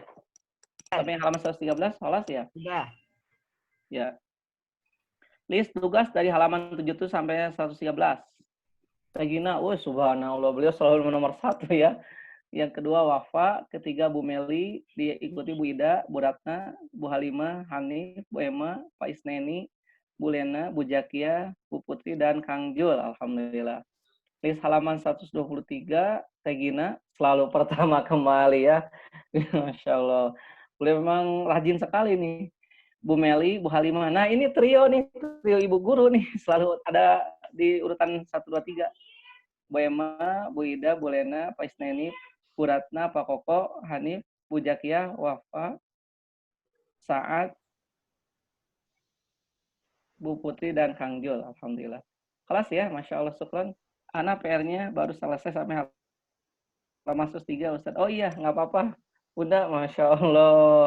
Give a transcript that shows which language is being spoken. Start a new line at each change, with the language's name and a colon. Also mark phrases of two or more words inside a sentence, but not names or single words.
Indonesian: Sampai halaman 113 salah ya? Sudah. Ya. List tugas dari halaman 7 itu sampai 113. Regina, subhanallah, beliau selalu nomor 1 ya. Yang kedua Wafa, ketiga Bu Meli, diikuti Bu Ida, Bu Ratna, Bu Halimah, Hanif, Bu Emma, Pak Isneni, Bu Lena, Bu Zakia, Bu Putri, dan Kang Jul. Alhamdulillah. List halaman 123, Regina, selalu pertama kembali ya.
Arabic: Masya Allah.
Indonesian: Beliau memang rajin sekali nih. Bu Meli, Bu Halimah. Nah ini trio nih, trio ibu guru nih. Selalu ada di urutan 1, 2, 3. Bu Emma, Bu Ida, Bu Lena, Pak Isneni, Bu Ratna, Pak Koko, Hanif, Bu Zakia, Wafa, Saad, Bu Putri, dan Kang Jul. Alhamdulillah. Kelas ya,
Arabic: Masya Allah,
Indonesian: syukran. Ana PR-nya baru selesai sampai halaman 103, Ustaz. Oh iya, nggak apa-apa. Bunda,
Arabic: Masya Allah.